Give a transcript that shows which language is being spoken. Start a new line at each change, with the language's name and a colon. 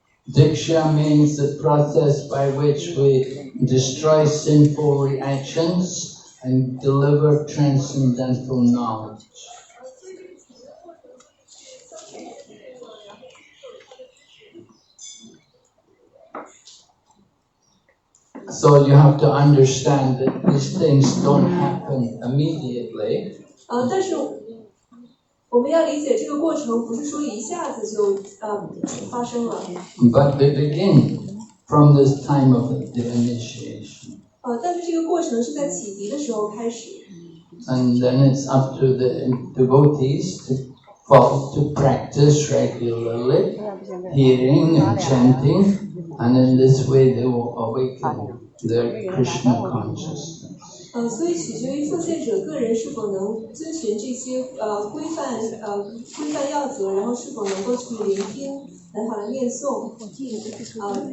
English: Diksha means the process by which we destroy sinful reactions and deliver transcendental knowledge. So you have to understand that these things don't happen immediately.
Chinese: 但是我们要理解这个过程，不是说一下子就发生了。
English: But they begin from this time of the initiation.
Chinese: 但是这个过程是在启迪的时候开始。
English: And then it's up to the devotees to practice regularly, hearing and chanting, and in this way they will awaken their Krishna consciousness.
Chinese: 所以取决于奉献者个人是否能遵循这些规范要则，然后是否能够去聆听很好的念诵，然后去了解 Krishna 上。